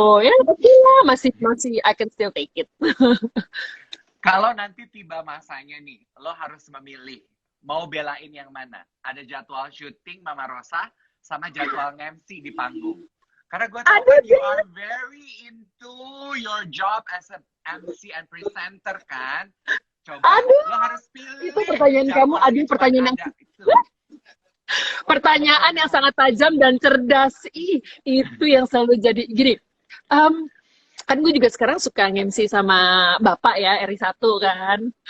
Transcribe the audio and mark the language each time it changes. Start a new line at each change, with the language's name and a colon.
Indonesian: Ya tapi ya masih
English: I can still take it.
Indonesian: Kalau nanti tiba masanya nih, lo harus memilih mau belain yang mana? Ada jadwal syuting Mama Rosa sama jadwal MC di panggung. Karena gue tahu kan
English: you are very into your job as a MC and presenter
Indonesian: kan. Coba lo harus pilih. Itu pertanyaan kamu, pertanyaan yang pertanyaan yang sangat tajam dan cerdas. Itu yang selalu jadi gini. Kan gue juga sekarang suka MC sama Bapak ya, RI1 kan.